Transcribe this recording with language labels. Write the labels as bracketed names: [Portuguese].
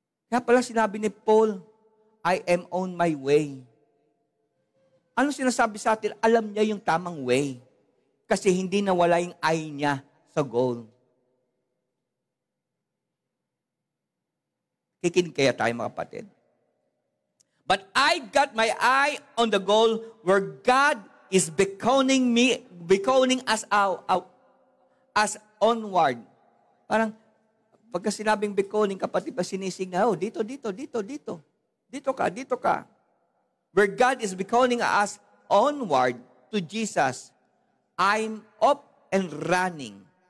[Filipino] Kaya pala sinabi ni [English] Paul, I am on my way. [Filipino] Ano sinasabi sa atin? Alam niya yung tamang way. Kasi hindi nawala yung I niya sa goal. Kikinig kaya tayo mga kapatid. [English] But I got my eye on the goal where God is beckoning us out as onward. [Filipino] Parang, pagka sinabing beckoning, kapatid, pa sinisig na, dito. Dito ka. [English] Where God is beckoning us onward to Jesus, I'm up and running.